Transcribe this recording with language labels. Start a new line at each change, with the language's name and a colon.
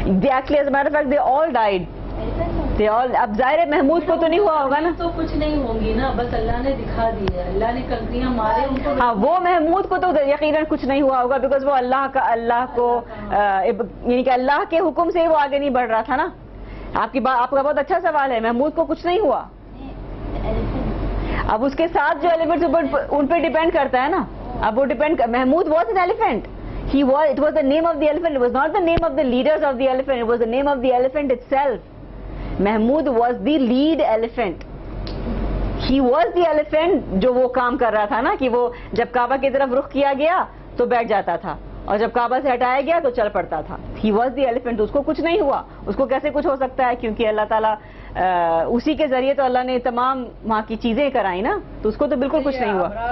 English: Actually, as a matter of fact, they all died.
Urdu: اب ظاہر محمود کو تو نہیں ہوا ہوگا نا، تو کچھ نہیں ہوں گی نا، بس اللہ نے دکھا دی ہے، اللہ نے کنکریاں مارے ان کو. ہاں وہ محمود کو تو یقیناً کچھ نہیں ہوا ہوگا، بیکاز وہ اللہ کو یعنی کہ اللہ کے حکم سے وہ آگے نہیں بڑھ رہا تھا نا. آپ کا بہت اچھا سوال ہے. محمود کو کچھ نہیں ہوا. اب اس کے ساتھ جو ایلیفنٹس ان پہ ڈیپینڈ کرتا ہے نا. اب وہ Mahmood
English: Was an elephant. It was the name of the elephant. It was not the name of the leaders of the elephant. It was the name of the elephant itself. Mahmood was the lead elephant. He was the elephant
Urdu: جو وہ کام کر رہا تھا نا، کہ وہ جب کعبہ کی طرف رخ کیا گیا تو بیٹھ جاتا تھا، اور جب کعبہ سے ہٹایا گیا تو چل پڑتا تھا.
English: He was the elephant.
Urdu: اس کو کچھ نہیں ہوا. اس کو کیسے کچھ ہو سکتا ہے؟ کیونکہ اللہ تعالیٰ اسی کے ذریعے تو اللہ نے تمام وہاں کی چیزیں کرائی نا, تو اس کو تو بالکل کچھ نہیں ہوا.